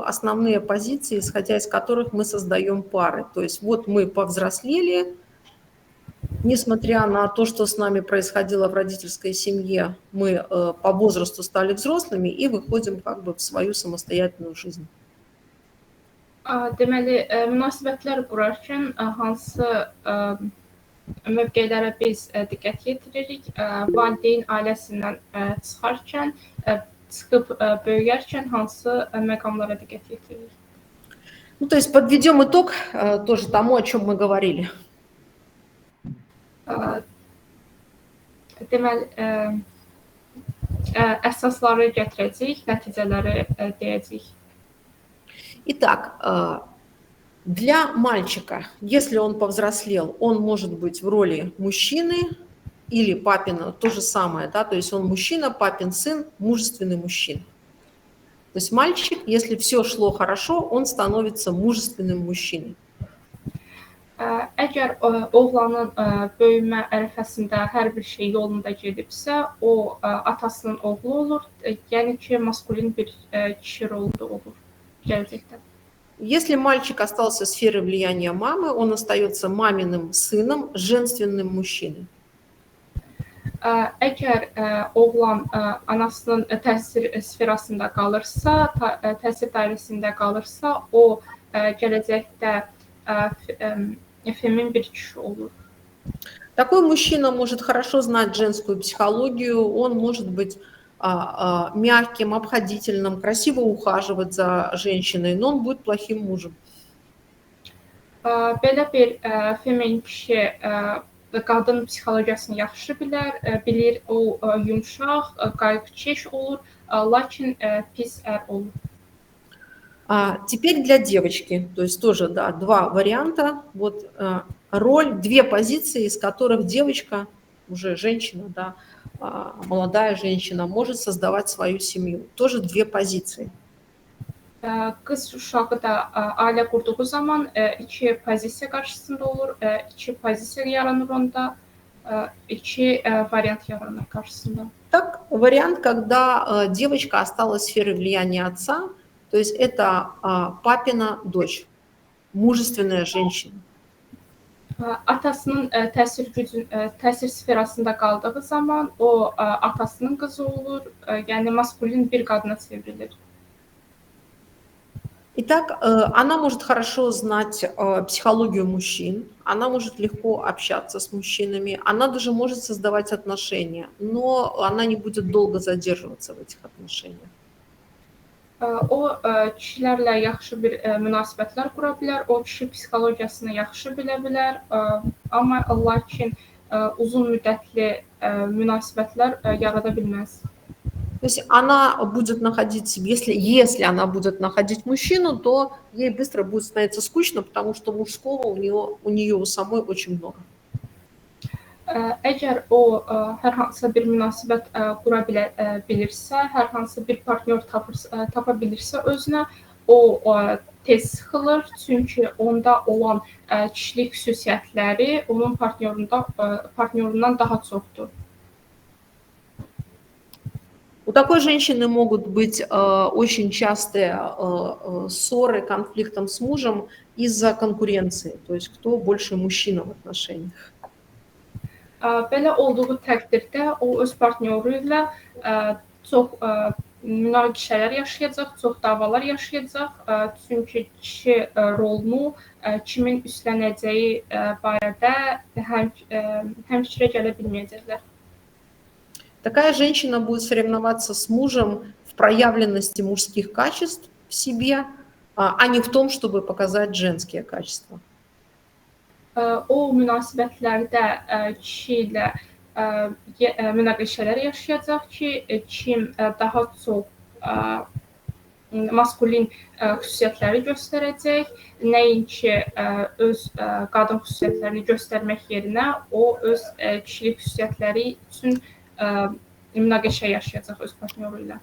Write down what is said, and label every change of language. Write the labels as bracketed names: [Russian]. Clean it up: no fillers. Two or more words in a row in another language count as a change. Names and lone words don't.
[Russian] Основные позиции, исходя из которых мы создаем пары. То есть вот мы повзрослели, несмотря на то, что с нами происходило в родительской семье, мы по возрасту стали взрослыми и выходим как бы в свою самостоятельную жизнь. [Azerbaijani] Deməli, münasibətlər qurarkən hansı mövqelərə biz diqqət yetiririk? Valideyn ailəsindən çıxarkən, çıxıb böyüyərkən hansı məqamlara diqqət yetiririk? [Russian] Ну, то есть подведем итог тоже тому, о чем мы говорили. [Azerbaijani] Deməli, əsasları gətirəcəyik, nəticələri deyəcəyik. [Russian] Итак, для мальчика, если он повзрослел, он может быть в роли мужчины или папина, то же самое, да, то есть он мужчина, папин сын, мужественный мужчина. То есть мальчик, если все шло хорошо, он становится mужественным мужчиной. [Azerbaijani] Əgər oğlanın böyümə ərəfəsində hər bir şey yolunda gedibsə, o atasının oğlu olur, yəni ki, maskulin bir kişi rolunda olur gələcəkdə. [Russian] Если мальчик остался в сфере влияния мамы, он остается маминым сыном, женственным мужчиной. [Azerbaijani] Əgər oğlan anasının təsir sferasında qalırsa, təsir dairəsində qalırsa, o gələcəkdə feminin bir kişi olur. [Russian] Такой мужчина может хорошо знать женскую психологию, он может быть мягким, обходительным, красиво ухаживать за женщиной, но он будет плохим мужем. [Azerbaijani] Belə bir femin kişi qadın psixologiyasını yaxşı bilir, o yumşaq, qayğıkeş olur, lakin pis ər olur. [Russian] Теперь для девочки, то есть тоже, да, два варианта, вот роль, две позиции, из которых девочка, уже женщина, да, молодая женщина, может создавать свою семью. Тоже две позиции. [Azerbaijani] Qız uşağı da ailə qurduğu zaman iki pozisiya qarşısında olur, iki pozisiya yaranır onda, iki variant yaranır qarşısında. [Russian] Так, вариант, когда девочка осталась в сфере влияния отца, то есть это папина дочь, mужественная женщина. [Azerbaijani] Atasının təsir sferasında qaldığı zaman o atasının qızı olur, yəni maskulin bir qadına çevrilir. [Russian] Итак, она может хорошо знать психологию мужчин, она может легко общаться с мужчинами, она даже может создавать отношения, но она не будет долго задерживаться в этих отношениях. [Azerbaijani] O kişilərlə yaxşı bir münasibətlər qura bilər, o kişi psixologiyasını yaxşı bilə bilər, amma lakin uzun müddətli münasibətlər yarada bilməz. [Russian] То есть она будет находить, если она будет находить мужчину, то ей быстро будет становиться скучно, потому что мужского у нее у самой очень много. [Azerbaijani] Əgər o hər hansısa bir münasibət qura bilirsə, hər hansısa bir partnyor tapa bilirsə özünə, o tez sıxılır, çünki onda olan kişilik xüsusiyyətləri onun partnyorundan daha çoxdur. [Russian] У такой женщины могут быть очень частые ссоры, конфликтом с мужем из-за конкуренции, то есть кто больше мужчина в отношениях. [Azerbaijani] Belə olduğu təqdirdə o öz partnyoru ilə çox münaqişələr yaşayacaq, çox davalar yaşayacaq, çünki kişi rolunu kimin üstlənəcəyi barədə həmfikrə gələ bilməyəcəklər. [Russian] Такая женщина будет соревноваться с мужем в проявленности мужских качеств в себе, а не в том, чтобы показать женские качества. [Azerbaijani] O münasibətlərdə kişi ilə münaqişələr yaşayacaq ki, kim daha çox maskulin xüsusiyyətləri göstərəcək, nəinki öz qadın xüsusiyyətlərini göstərmək yerinə o öz kişilik xüsusiyyətləri üçün münaqişə yaşayacaq öz partnyoru ilə.